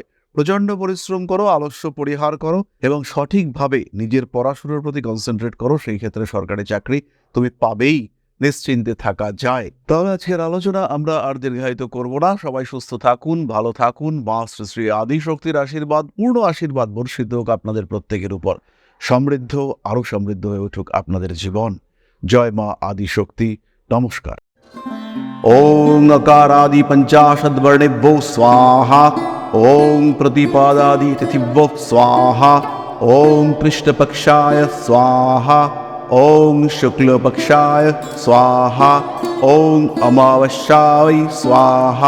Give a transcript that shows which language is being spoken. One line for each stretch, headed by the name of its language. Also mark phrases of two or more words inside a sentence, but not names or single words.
Bangla: প্রচন্ড পরিশ্রম করো, আলস্য পরিহার করো এবং সঠিকভাবে নিজের পড়াশোনার প্রতি কনসেন্ট্রেট করো, সেই ক্ষেত্রে সরকারি চাকরি তুমি পাবেই, নিশ্চিন্তে থাকা যায়। তাহলে আজকের আলোচনা আমরা আর দীর্ঘায়িত করব না। সবাই সুস্থ থাকুন, ভালো থাকুন। মা শ্রী শ্রী আদিশক্তির আশীর্বাদ, পূর্ণ আশীর্বাদ বর্ষিত হোক আপনাদের প্রত্যেকের উপর। সমৃদ্ধ, আরো সমৃদ্ধ হয়ে উঠুক আপনাদের জীবন। জয় মা আদিশক্তি। নমস্কার।
Sanskrit: ওং अकारादि पंचाशद्वर्णेभ्यो स्वाहा। ओं प्रतिपादादि तिथिभ्यो स्वाहा। ओं कृष्णपक्षाय स्वाहा। ओं शुक्लपक्षाय स्वाहा। ओं अमावस्याय स्वाहा।